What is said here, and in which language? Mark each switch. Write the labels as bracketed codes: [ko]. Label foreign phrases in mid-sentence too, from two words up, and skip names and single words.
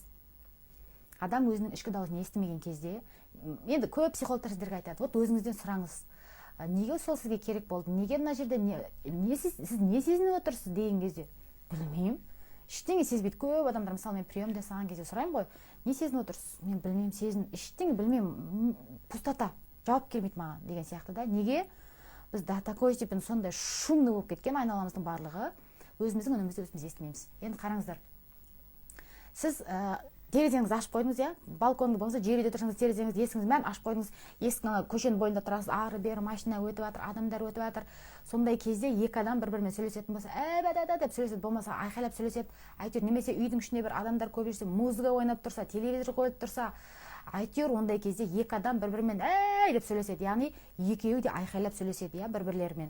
[kk] Адам өзінің ішкі даусын естімеген кезде, енді көп психологтар сіздерге айтады, вот өзіңізден сұраңыз, неге сол сізге керек болды? Неге мына жерде сіз не сезініп отырсыз деген кезде? Білмеймін. Ештеңе сезбейді. Көп адамдар, мысалы, мен приемда жасаған кезде сұраймын ғой, не сезініп отырсыз? Мен білмеймін, ештеңе білмеймін, пустота, жауап келмейді маған деген сияқты да. Неге? Біз [ru] до такой степени [kk] сондай шумный болып кеткен, айналамыздың барлығы, өзіміздің үнімізді өзіміз естімейміз. Енді қараңыздар, сіз терезеңізді ашып қойдыңыз, балконды болса, жерде тұрсаңыз, терезеңізді, есігіңізді бәрін ашып қойдыңыз, есіктің көшенің бойында тұрасыз, ары-бері машина өтіп жатыр, адамдар өтіп жатыр. Сондай кезде екі адам бір-бірімен сөйлесетін болса, деп сөйлеседі, болмаса айқайлап сөйлеседі, әйтеуір, немесе үйдің ішінде бір адамдар көп жүрсе, музыка ойнап тұрса, телевизор қойып тұрса, әйтеуір ондай кезде екі адам бір-бірімен деп сөйлеседі, яғни екеуі де айқайлап сөйлеседі, бір-бірлерімен.